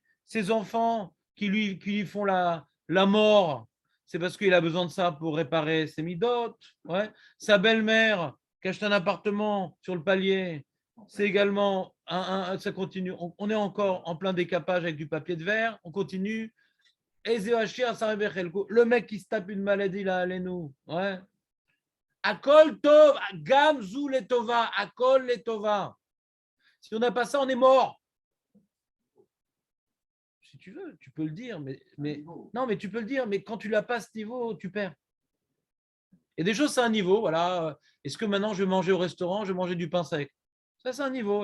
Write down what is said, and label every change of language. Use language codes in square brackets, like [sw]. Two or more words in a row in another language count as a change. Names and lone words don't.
[fr] Ses enfants qui lui font la mort, c'est parce qu'il a besoin de ça pour réparer ses midotes. Ouais. Sa belle-mère qui achète un appartement sur le palier, c'est également ça continue. On est encore en plein décapage avec du papier de verre. On continue. Le mec qui se tape une maladie là, allez-nous. Ouais. [he] הכל טוב, גם זו לטובה, הכל לטובה. [fr] Si on n'a pas ça, on est mort. Si tu veux, tu peux le dire, mais non, mais tu peux le dire, mais quand tu l'as pas ce niveau, tu perds. Et des choses, c'est un niveau, voilà. Est-ce que maintenant je vais manger au restaurant, je vais manger du pain sec? Ça, c'est un niveau.